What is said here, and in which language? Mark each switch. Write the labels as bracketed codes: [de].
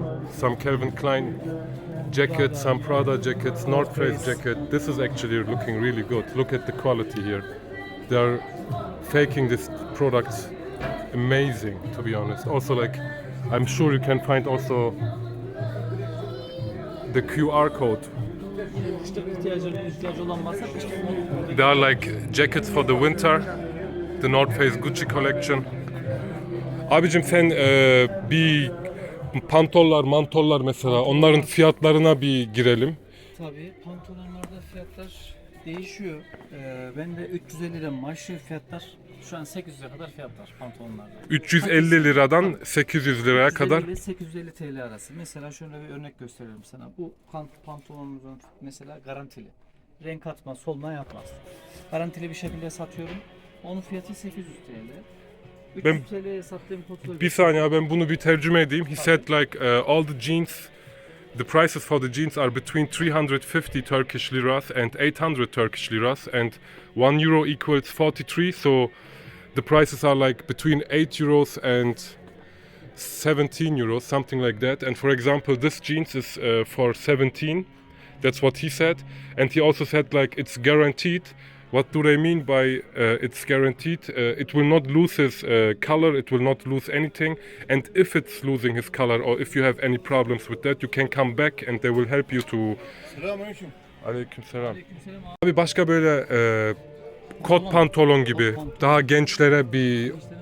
[en] Some Calvin Klein jackets, some Prada jackets, North Face jacket. This is actually looking really good. Look at the quality here. They are faking this product amazing, to be honest. Also, like, I'm sure you can find also the QR code. [tr] İşte ihtiyacı olan varsa [en] They are like jackets for the winter. The North Face Gucci collection. [tr] Abicim sen bir mantollar mesela onların fiyatlarına bir girelim. Tabii pantolonlarda fiyatlar değişiyor. Ben de 350 liradan başlıyor fiyatlar. Şu an 800'e kadar fiyat var pantolonlarda. 350 liradan 800 liraya kadar. 350 ile 850 TL arası. Mesela şöyle bir örnek gösterelim sana. Bu pantolonumuzun mesela garantili. Renk atmaz, solma yapmaz. Garantili bir şekilde satıyorum. Onun fiyatı 800 TL. 300 TL'ye sattığım kotu. Bir saniye ben bunu bir tercüme edeyim. [en] He said like all the jeans, the prices for the jeans are between 350 Turkish liras and 800 Turkish liras, and 1 euro equals 43. So the prices are like between 8 euros and 17 euros, something like that. And for example, this jeans is for 17. That's what he said. And he also said like it's guaranteed. What do they mean by it's guaranteed? It will not lose his color, it will not lose anything. And if it's losing his color or if you have any problems with that, you can come back and they will help you to... [tr] Selamünaleyküm. Aleykümselam. Abi başka böyle kot pantolon gibi daha gençlere bir...